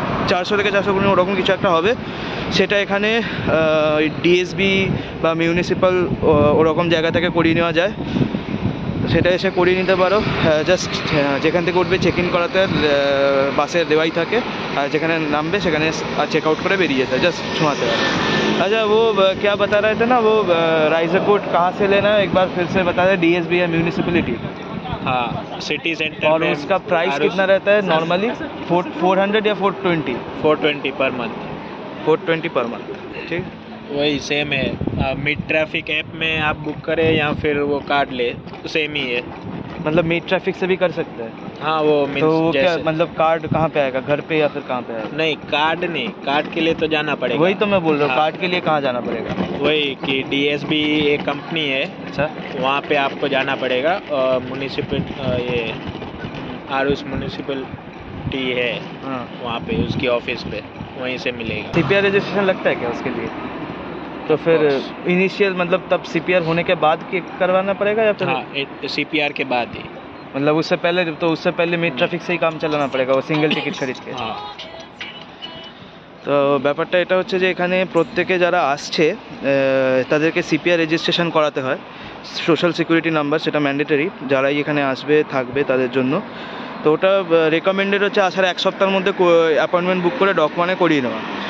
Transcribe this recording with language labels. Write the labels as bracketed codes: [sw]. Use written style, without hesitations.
[bn] 400 থেকে 450 ওরকম কিছু একটা হবে। সেটা এখানে ডিএসবি বা মিউনিসিপ্যাল ওরকম জায়গা থেকে করিয়ে নেওয়া যায়, সেটা এসে করিয়ে নিতে পারো। জাস্ট যেখান থেকে উঠবে চেক ইন করাতে বাসের দেওয়াই থাকে, আর যেখানে নামবে সেখানে চেক आउट করে बेरिए था, [hi] जस्ट छुआते हैं। अच्छा वो क्या बता रहे थे ना, वो राइजर कोड कहाँ से लेना है एक बार फिर से बता दें। डीएसबी या म्यूनिसिपैलिटी? हाँ, सिटी सेंटर। और उसका प्राइस कितना रहता है नॉर्मली? 400 या 420? 420 पर मंथ। 420 पर मंथ, ठीक। वही सेम है। मिड ट्रैफिक ऐप में आप बुक करें या फिर वो कार्ड ले, सेम ही है। मतलब मीट ट्रैफिक से भी कर सकते हैं? हाँ, वो तो क्या मतलब कार्ड कहाँ पे आएगा, घर पे या फिर कहाँ पे आएगा? नहीं, कार्ड नहीं, कार्ड के लिए तो जाना पड़ेगा। वही तो मैं बोल रहा हूँ, हाँ। कार्ड के लिए कहाँ जाना पड़ेगा? वही कि डीएसबी एक कंपनी है, अच्छा, वहाँ पे आपको जाना पड़ेगा। म्यूनिसिपल ये आरुष म्यूनिसिपलिटी है, हाँ। वहाँ पे उसकी ऑफिस पे वहीं से मिलेगा। सीपीआर रजिस्ट्रेशन लगता है क्या उसके लिए? तो फिर इनिशियल मतलब तब सीपीआर होने के बाद की करवाना पड़ेगा या फिर? हाँ, सीपीआर के बाद ही। मतलब उससे पहले, तो उससे पहले मीट ट्रैफिक से ही काम চালানো पड़ेगा वो [bn] সিঙ্গেল টিকিট খরিদ [hi] के? हाँ। [bn] তো ব্যাপারটা এটা হচ্ছে যে এখানে প্রত্যেকে যারা আসছে তাদেরকে সিপিআর রেজিস্ট্রেশন করাতে হয়, সোশ্যাল সিকিউরিটি নাম্বার, সেটা ম্যান্ডেটরি যারাই এখানে আসবে থাকবে তাদের জন্য। তো ওটা রেকমেন্ডেড হচ্ছে আসার এক সপ্তাহের মধ্যে অ্যাপয়েন্টমেন্ট বুক করে ডকুমেন্টে করিয়ে নেওয়া।